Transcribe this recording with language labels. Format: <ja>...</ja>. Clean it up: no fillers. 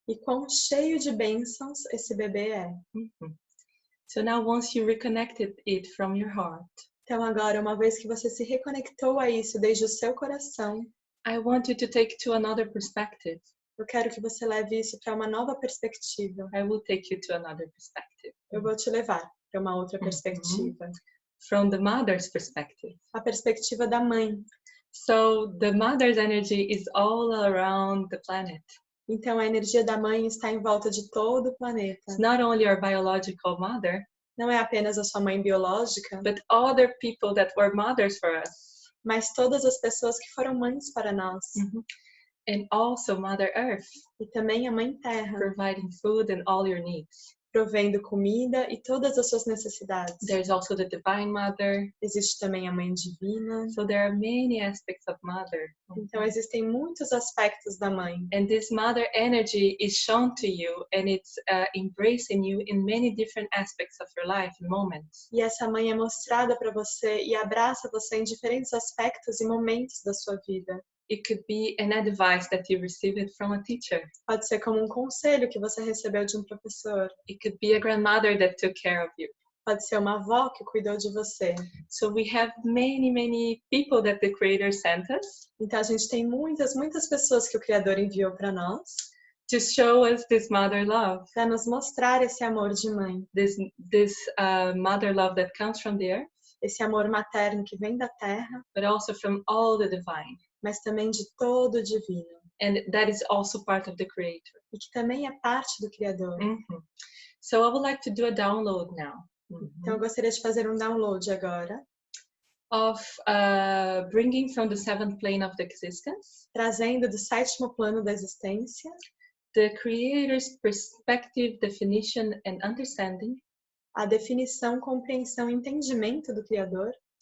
<pt>E quão cheio de bênçãos esse bebê é.</pt> <en>So now once you reconnected it from your heart,</en> <pt>Então agora, uma vez que você se reconectou a isso desde o seu coração,</pt> <en>I want you to take to another perspective.</en> <pt>eu quero que você leve isso para uma nova perspectiva.</pt> <en>I will take you to another perspective.</en> <pt>Eu vou te levar para uma outra perspectiva.</pt> <en>From the mother's perspective.</en> <pt>A perspectiva da mãe.</pt> <en>So the mother's energy is all around the planet.</en> <pt>Então a energia da mãe está em volta de todo o planeta.</pt> <en>It's not only our biological mother,</en> <pt>Não é apenas a sua mãe biológica,</pt> <en>but other people that were mothers for us.</en> <pt>mas todas as pessoas que foram mães para nós.</pt> <en>And also Mother Earth,</en> <pt>E também a Mãe Terra,</pt> <en>providing food and all your needs.</en> <pt>provendo comida e todas as suas necessidades.</pt> <en>There's also the Divine Mother.</en> <pt>Existe também a Mãe Divina.</pt> <en>So there are many aspects of Mother.</en> <pt>Então existem muitos aspectos da mãe.</pt> <en>And this Mother energy is shown to you, and it's embracing you in many different aspects of your life and moments.</en> <pt>E essa mãe é mostrada para você e abraça você em diferentes aspectos e momentos da sua vida.</pt> <en>It could be an advice that you received from a teacher.</en> <pt>Pode ser como um conselho que você recebeu de um professor.</pt> <en>It could be a grandmother that took care of you.</en> <pt>Pode ser uma avó que cuidou de você.</pt> <en>So we have many people that the Creator sent us</en> <pt>Então a gente tem muitas pessoas que o Criador enviou para nós,</pt> <en>to show us this mother love,</en> <pt>para nos mostrar esse amor de mãe,</pt> <en>this mother love that comes from the earth,</en> <pt>esse amor materno que vem da terra,</pt> <en>but also from all the divine.</en> <pt>mas também de todo o divino,</pt> <en>And that is also part of the Creator.</en> <pt>e que também é parte do Criador.</pt> <en>So I would like to do a download now</en> <pt>Então eu gostaria de fazer um download agora,</pt> <en>of bringing from the seventh plane of the existence</en> <pt>trazendo do sétimo plano da existência</pt> <en>the Creator's perspective, definition, and understanding,</en> <pt>a definição, compreensão e entendimento do Criador,</pt>